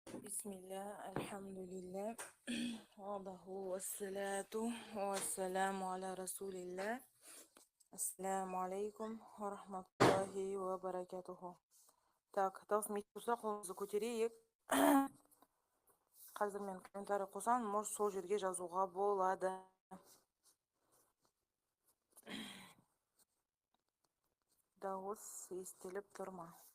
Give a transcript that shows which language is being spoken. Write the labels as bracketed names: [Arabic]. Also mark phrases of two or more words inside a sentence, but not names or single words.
[Arabic] بسم الله الحمد لله وحده والصلاة والسلام على رسول الله. السلام عليكم ورحمة الله وبركاته. [Kazakh] Так, таусмейт болса қолыңызды көтерейік. Қазір мен комментарий қосам, может сол жерге жазуға болады. Дауыс естіліп тұр ма?